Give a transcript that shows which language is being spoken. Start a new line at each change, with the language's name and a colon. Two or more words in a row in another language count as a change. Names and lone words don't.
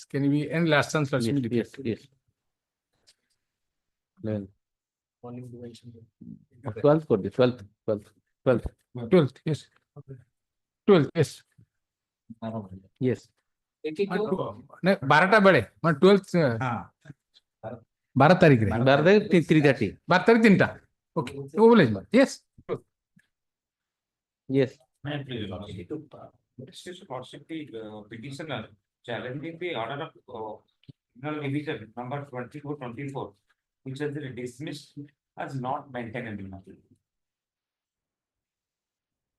English: Can we end last chance? Yes, yes. 11th. 12th, 12th, yes. 12th, yes. Yes.
Odia: 12th ବେଳେ 12th 12 ତାରିଖରେ
English: 3:30.
Odia: 12 ତାରିଖ 3ଟା ଓକେ ଓ ବୋଲେ yes
English: yes petitioner challenging the order of criminal division number 2424 which has been dismissed as not maintainable.